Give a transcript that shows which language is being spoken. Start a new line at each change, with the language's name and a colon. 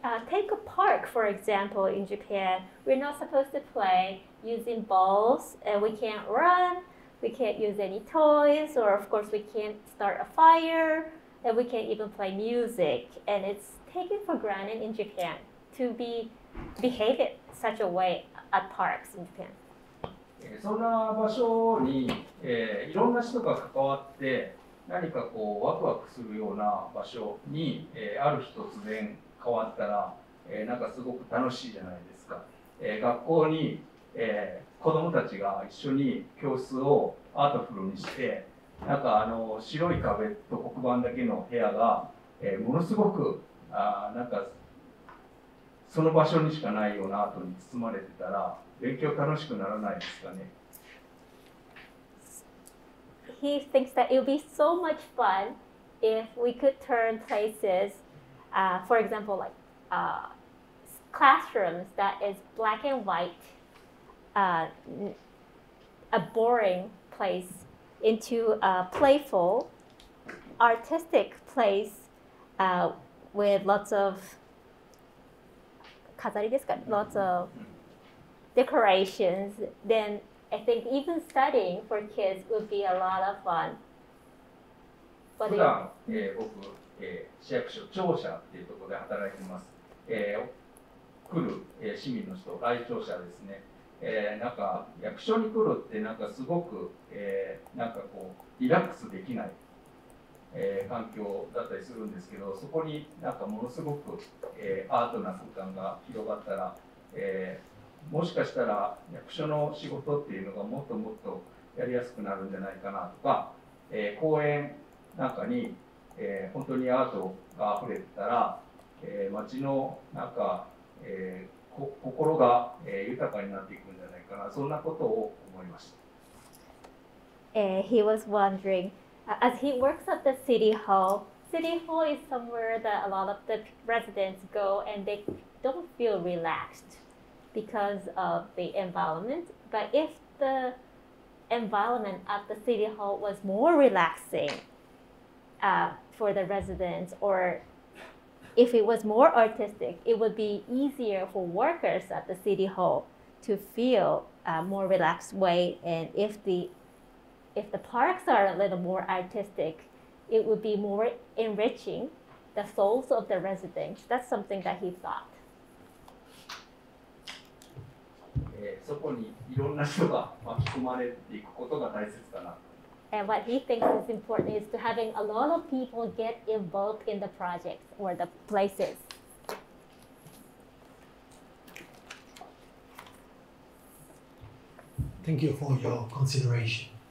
English: Take a park, for example, in Japan. We're not supposed to play using balls, and we can't run, we can't use any toys, or of course we can't start a fire, and we can't even play music. And it's taken for granted in Japan to behave in such a way at parks in Japan.
Japanese: そんな場所に、いろんな人が関わって何かワクワクするような場所に、ある日突然変わったら、なんかすごく楽しいじゃないですか。学校に、子どもたちが一緒に教室をアートフルにしてなんか白い壁と黒板だけの部屋が、ものすごくなんかその場所にしかないようなアートに包まれてたら勉強楽しくならないですかね。
English: He thinks that it would be so much fun if we could turn places, for example, like classrooms that is black and white, a boring place, into a playful, artistic place with lots of
Japanese: 飾りですか?
English: Lots of decorations, then I think even studying for kids would be a lot of fun.
Japanese: 普段、僕、市役所庁舎っていうところで働いてます。来る、市民の人、来庁舎ですね。なんか役所に来るってなんかすごく、なんかこうリラックスできない、環境だったりするんですけど、そこになんかものすごく、アートな空間が広がったら、もしかしたら役所の仕事っていうのがもっともっとやりやすくなるんじゃないかなとか、公園なんかに、本当にアートがあふれてたら、街のなんか、心が、豊かになっていくんじゃないかな、そんなことを思いました。
English: He was wondering, as he works at the city hall is somewhere that a lot of the residents go and they don't feel relaxed because of the environment. But if the environment at the city hall was more relaxing for the residents, or if it was more artistic, it would be easier for workers at the city hall to feel a more relaxed way. And if the parks are a little more artistic, it would be more enriching the souls of the residents. That's something that he thought.
Japanese: そこにいろんな人が巻き込まれていくことが大切かな。
English: And what he thinks is important is to having a lot of people get involved in the projects or the places. Thank you for your consideration.